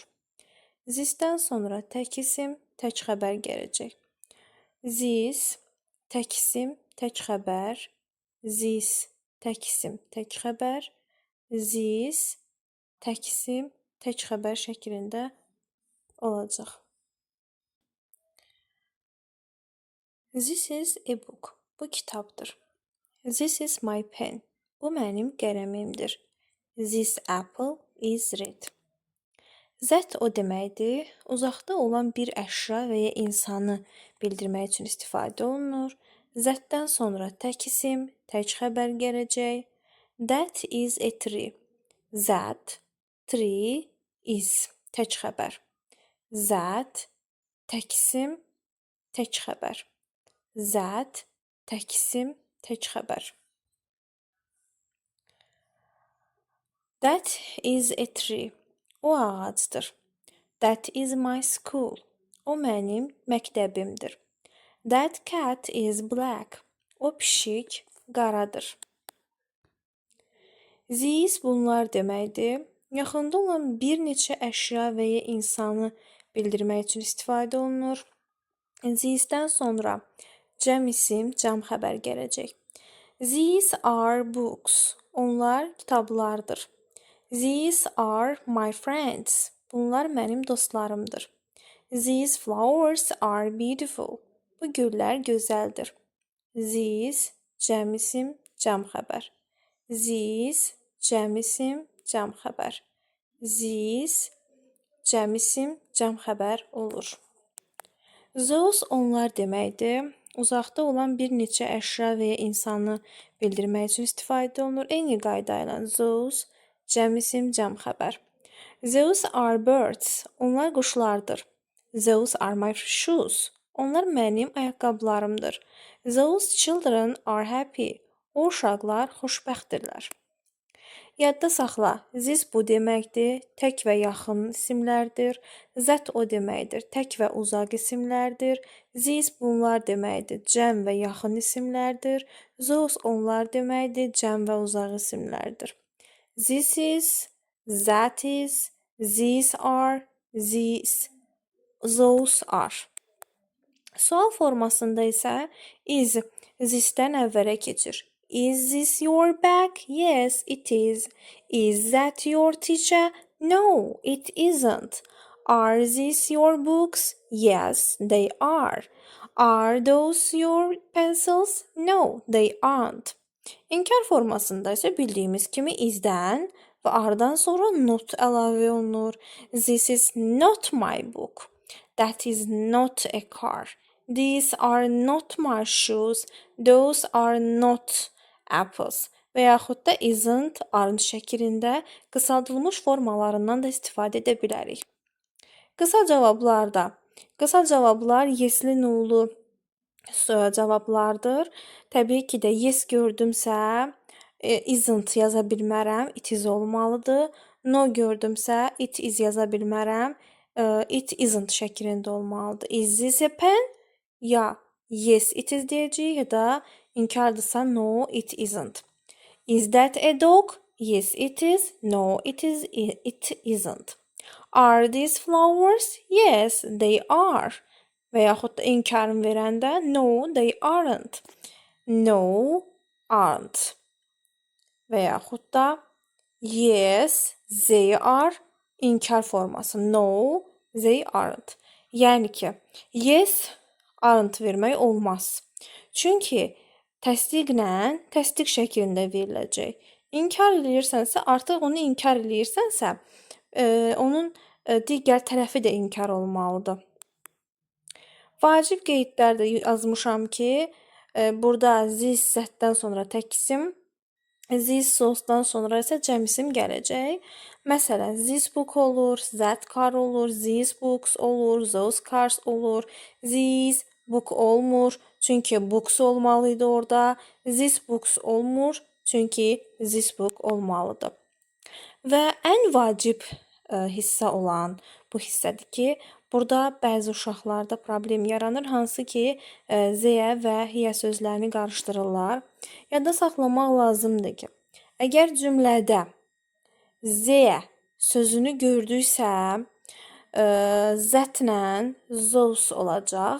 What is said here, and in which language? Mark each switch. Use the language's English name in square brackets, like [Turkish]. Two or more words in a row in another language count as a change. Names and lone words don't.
[Azerbaijani] This-dən sonra tək isim, tək xəbər gələcək. This, tək isim, tək xəbər. This, tək isim, tək xəbər. This, tək isim, tək xəbər şəklində olacaq. [English] This is a book. [Azerbaijani] Bu kitabdır. [English] This is my pen. [Azerbaijani] Bu mənim qələmimdir. [English] This apple is red. That [Azerbaijani] o deməkdir. Uzaqda olan bir əşya və ya insanı bildirmək üçün istifadə olunur. That-dən sonra tək isim, tək xəbər gələcək. [English] That is a tree. That, tree, is, [Azerbaijani] tək xəbər. That, tək isim, tək xəbər. That, tək isim, tək xəbər. [English] That is a tree. [Azerbaijani] O ağacdır. [English] That is my school. [Azerbaijani] O mənim məktəbimdir. [English] That cat is black. [Azerbaijani] O pişik qaradır. These bunlar deməkdir. Yaxında olan bir neçə əşya və ya insanı bildirmək üçün istifadə olunur. These-dən sonra cəm isim, cəm xəbər gələcək. [English] These are books. [Azerbaijani] Onlar kitablardır. [English] These are my friends. [Azerbaijani] Bunlar mənim dostlarımdır. [English] These flowers are beautiful. [Azerbaijani] Bu güllər gözəldir. These, cəm isim, cəm xəbər. These, cəm isim, cəm xəbər. These, cəm isim, cəm xəbər olur. Those onlar deməkdir. Uzaqda olan bir neçə əşya və ya insanı bildirmək üçün istifadə olunur. Eyni qayda ilə those, cəm isim, cəm xəbər. [English] Those are birds. [Azerbaijani] Onlar quşlardır. [English] Those are my shoes. [Azerbaijani] Onlar mənim ayaqqabılarımdır. [English] Those children are happy. [Azerbaijani] O uşaqlar xoşbəxtdirlər. Yadda saxla, this bu deməkdir, tək və yaxın isimlərdir. That o deməkdir, tək və uzaq isimlərdir. These bunlar deməkdir, cəm və yaxın isimlərdir. Those onlar deməkdir, cəm və uzaq isimlərdir. [English] This is, that is, these are, these, those are. [Azerbaijani] Sual formasında isə [English] is this- [Azerbaijani] dən əvvələ keçir. [English] Is this your bag? Yes, it is. Is that your teacher? No, it isn't. Are these your books? Yes, they are. Are those your pencils? No, they aren't. [Azerbaijani] İnkar formasında isə bildiyimiz kimi is-dən və are-dan sonra not əlavə olunur. [English] This is not my book. That is not a car. These are not my shoes. Those are not apples. [Azerbaijani] Və yaxud da [English] isn't, aren't [Azerbaijani] şəklində qısaldılmış formalarından da istifadə edə bilərik. Qısa cavablarda. Qısa cavablar yesli, nolu cavablardır. Təbii ki də yes gördümsə isn't yaza bilmərəm, [English] it is olmalıdır. [Azerbaijani] No gördümsə [English] it is [Azerbaijani] yaza bilmərəm, [English] it isn't [Azerbaijani] şəklində olmalıdır. [English] Is this a pen? Ya yes it is [Azerbaijani] deyəcəyik ya da inkardırsa [English] no it isn't. Is that a dog? Yes it is. No it isn't. Are these flowers? Yes they are. [Azerbaijani] Və yaxud da inkarın verəndə [English] no they aren't. no, aren't. [Azerbaijani] Və yaxud da [English] yes, they are [Azerbaijani] inkar forması. [English] No, they aren't. [Azerbaijani] Yəni ki, [English] yes, aren't [Azerbaijani] vermək olmaz. Çünki təsdiqlə təsdiq şəklində veriləcək. İnkar edirsənsə, artıq onu inkar edirsənsə, onun digər tərəfi də inkar olmalıdır. Vacib qeydlərdə yazmışam ki, burada this zətdən sonra tək isim, this sourcedan sonra isə cəm isim gələcək. Məsələn, [English] this book [Azerbaijani] olur, [English] that car [Azerbaijani] olur, [English] these books [Azerbaijani] olur, [English] those cars [Azerbaijani] olur, [English] this book [Azerbaijani] olmur, çünki books olmalıydı orada. [English] This books [Azerbaijani] olmur, çünki [English] this book olmalıdır. [Azerbaijani] Və ən vacib hissə olan bu hissədir ki, burada bəzi uşaqlarda problem yaranır, hansı ki, zeyə və hiyə sözlərini qarışdırırlar. Yadda saxlamaq lazımdır ki, əgər cümlədə zeyə sözünü gördüksə, zətlə those olacaq.